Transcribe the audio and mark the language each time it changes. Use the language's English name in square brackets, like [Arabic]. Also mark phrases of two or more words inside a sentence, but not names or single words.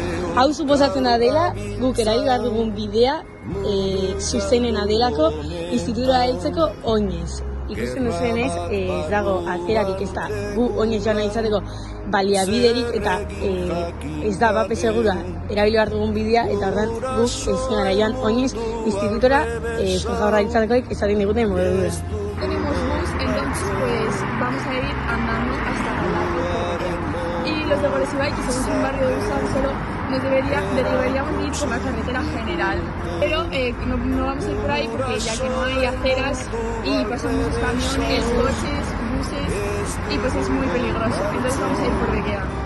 [Basque] Hau suposatzen da dela, guk erabili behar dugun bidea zuzenena delako institutura heltzeko oinez. Ikusten duzuenez, ez dago atzerarik, ez da gu oinez joan nahi izateko baliabiderik eta ez da bape segura erabili behar dugun bidea eta ordan guk ez gara joan oinez institutora Eusko Jaurlaritzakoek esaten diguten modura. [Spanish] Tenemos bus, entonces pues vamos a ir andando hasta Galdakao. Y los de Goresibay, que somos un barrio de Usánsolo, deberíamos ir por la carretera general. Pero no vamos a ir por ahí porque ya que no hay aceras y pasan muchos camiones, coches, buses y pues es muy peligroso. Entonces vamos a ir por Beguea.